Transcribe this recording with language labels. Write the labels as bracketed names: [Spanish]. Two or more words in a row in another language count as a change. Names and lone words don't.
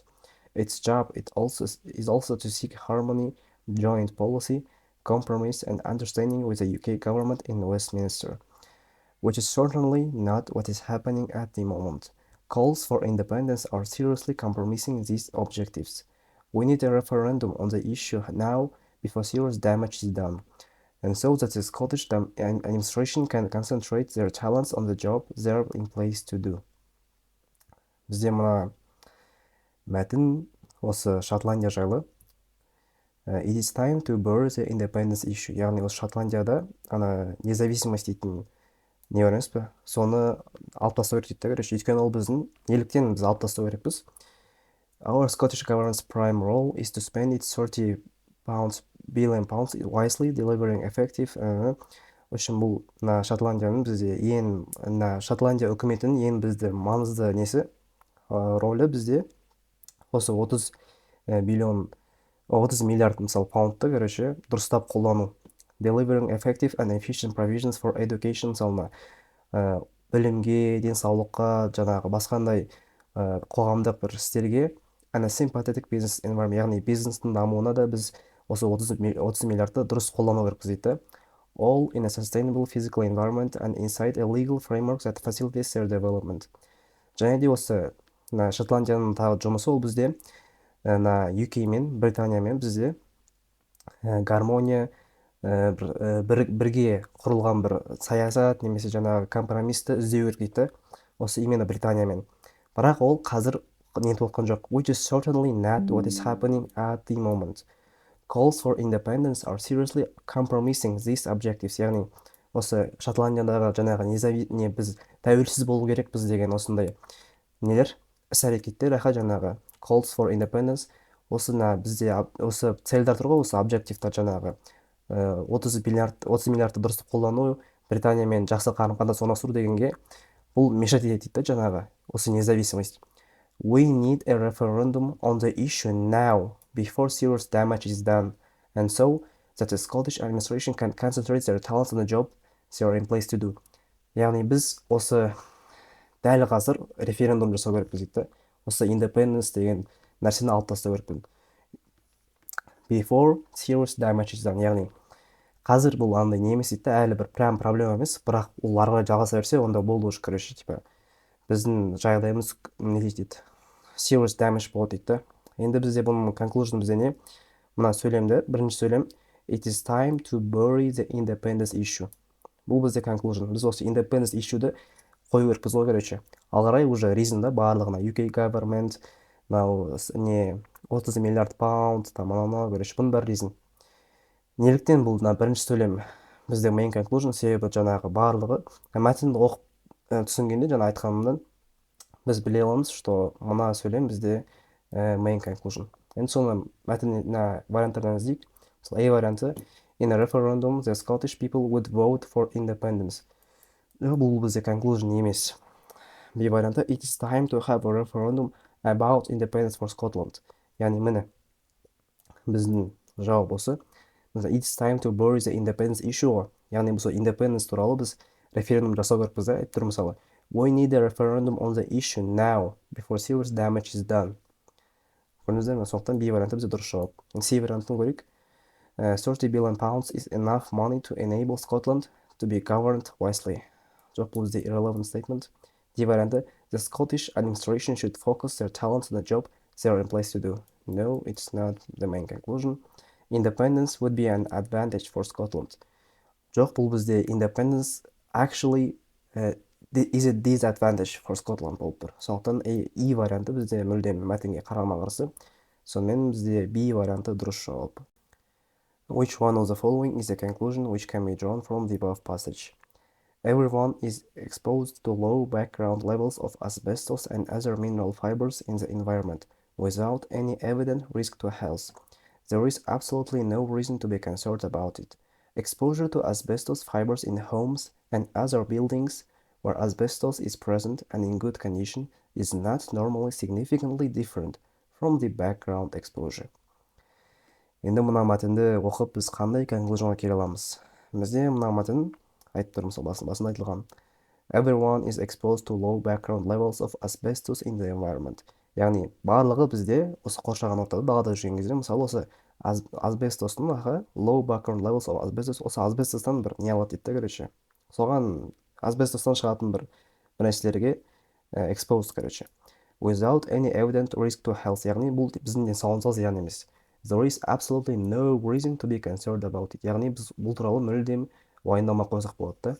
[English] Its job is also to seek harmony, joint policy, compromise, and understanding with the UK government in Westminster, which is certainly not what is happening at the moment. Calls for independence are seriously compromising these objectives. We need a referendum on the issue now before serious damage is done, and so that the Scottish administration can concentrate their talents on the job they're in place to do. [Kazakh] Бізде мына мәтін осы Шотландия жайлы. [English] It is time to bury the independence issue. [Kazakh] Яғни осы Шотландияда независимость дейтін не бар емес пе? Соны алып тастау керек дейді, короче. Өйткені ол біздің неліктен біз алып тастау керекпіз. [English] Our Scottish government's prime role is to spend its 30 billion pounds wisely, delivering effective. [Kazakh] Үшін бұл Шотландияның бізде Шотландия үкіметінің ең бізде маңызды несі ролі бізде осы 30 миллиард мысалы паундты, короче, дұрыстап қолдану. [English] Delivering effective and efficient provisions for education, [Kazakh] мысалы білімге, денсаулыққа, жаңағы басқандай қоғамдық бір істерге, [English] and a sympathetic business environment, [Kazakh] яғни бизнестің дамуына да біз осы 30 миллиардты дұрыс қолдану керекпіз дейді. [English] All in a sustainable physical environment and inside a legal framework that facilitates their development. [Kazakh] Және де осы Шотландияның тағы жұмысы ол бізде UK мен Британиямен бізде гармония, бірге құрылған бір саясат немесе жаңағы компромисті іздеу керек дейді. Осы именно Британиямен. Бірақ ол қазір нетіп отқан жоқ. [English] Which is certainly not what is happening at the moment. Calls for independence are seriously compromising these objectives. [Kazakh] Яғни осы Шотландиядағы жаңағы біз тәуелсіз болу керекпіз деген осындай нелер, іс-әрекеттер, жаңағы [English] calls for independence, [Kazakh] осы бізде осы цельдар тұр ғой, осы объективтар жаңағы 30 миллиардты дұрыстап қолдану, Британиямен жақсы қарым-қатынас орнату дегенге бұл мешать етеді дейді жаңағы осы независимость. [English] We need a referendum on the issue now before serious damage is done, and so that the Scottish administration can concentrate their talents on the job they are in place to do. [Kazakh] Яғни біз осы дәл қазір референдум жасау керекпіз дейді. осы independence деген нәрсені алып тастау керекпін. [English] Before serious damage is done, [Kazakh] яғни қазір бұл андай немесе дейді әлі бір прям проблема емес, бірақ ол ары қарай жалғаса берсе, онда болды [Russian] уже, короче, типа [Kazakh] біздің жағдайымыз не дейді, [English] serious damage [Kazakh] болады дейді да. Енді бізде бұның conclusion бізде не? Мына сөйлемді, бірінші сөйлем, [English] it is time to bury the independence issue. [Kazakh] Бұл бізде conclusion. Біз осы [English] independence issue- [Kazakh] ді қою керекпіз ғой, короче. Ал қарай уже reason да барлығына [English] UK government, [Kazakh] не 30 миллиард паунд, там анау, короче, бұның бәрі reason. Неліктен бұл бірінші сөйлем бізде [English] main conclusion, [Kazakh] себебі жаңағы барлығы мәтінді оқып түсінгенде жаңа айтқанымдан біз біле аламыз, что мына сөйлем бізде [English] main conclusion. [Kazakh] Енді соны мәтін варианттардан іздейік. Мысалы A варианты, [English] in a referendum the Scottish people would vote for independence. [Kazakh] Бұл бізде conclusion емес. B варианты, [English] it is time to have a referendum about independence for Scotland. [Kazakh] Яғни міне біздің жауап осы. [English] It is time to bury the independence issue ғой. [Kazakh] Яғни бұл independence туралы біз референдум жасау керекпіз да. Айтып тұр мысалы, [English] we need a referendum on the issue now before serious damage is done. [Kazakh] Көрдіңіздер ме? Сондықтан B варианты бізде дұрыс жауап. C вариантын көрейік. [English] 30 billion pounds is enough money to enable Scotland to be governed wisely. [Kazakh] Жоқ, бұл бізде [English] irrelevant statement. [Kazakh] D варианты, [English] the Scottish administration should focus their talents on the job they are in place to do. No, it's not the main conclusion. Independence would be an advantage for Scotland. [Kazakh] Жоқ, бұл бізде [English] independence actually is a disadvantage for Scotland [Kazakh] болып тұр. Сондықтан E варианты бізде мүлдем мәтінге қарама қарсы. Сонымен бізде B варианты дұрыс жауап. [English] Which one of the following is the conclusion which can be drawn from the above passage? Everyone is exposed to low background levels of asbestos and other mineral fibers in the environment without any evident risk to health. There is absolutely no reason to be concerned about it. Exposure to asbestos fibers in homes and other buildings where asbestos is present and in good condition is not normally significantly different from the background exposure. [Kazakh] Енді мына мәтінді оқып біз қандай conclusionға келе аламыз? Бізде мына мәтін айтып тұр, мысалы басында айтылған. [English] Everyone is exposed to low background levels of asbestos in the environment. [Kazakh] Яғни барлығы бізде осы қоршаған ортада далада жүрген кезде мысалы осы асбестостың [English] low background levels of asbestos, [Kazakh] осы асбестостан бір не алады дейді, короче. Соған асбестостан шығатын бір нәрселерге exposed, короче. [English] Without any evident risk to health. [Kazakh] Яғни бұл біздің денсаулығымызға зиян емес. [English] There is absolutely no reason to be concerned about it. [Kazakh] Яғни біз бұл туралы мүлдем уайымдамай қойсақ болады да.